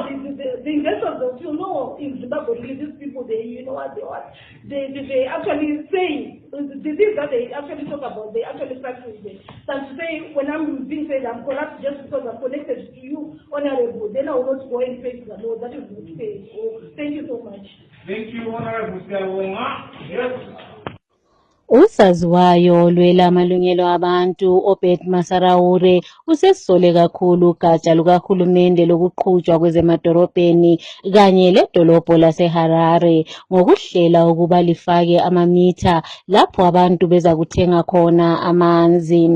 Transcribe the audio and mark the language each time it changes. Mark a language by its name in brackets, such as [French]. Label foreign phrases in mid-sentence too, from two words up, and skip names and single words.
[English] The investors will feel, no, in Zimbabwe, these people, you know what they want. They actually say the things that they actually talk about, they actually practice it. Than to say, when I'm being said I'm corrupt just because I'm connected to you, honorable, then I will not go and face the law. That is not fair. So thank you so much. Thank you, Honorable Siawonga. Yes. [North Ndebele] Usaziwayo olwela amalungelo abantu Obed Masaraure usesole kakhulu ugatsha lukahulumende lokuqhutshwa kwezemadolobheni kanye ledolobho laseHarare ngokuhlela ukuba lifake amamitha lapho abantu beza kuthenga khona amanzi.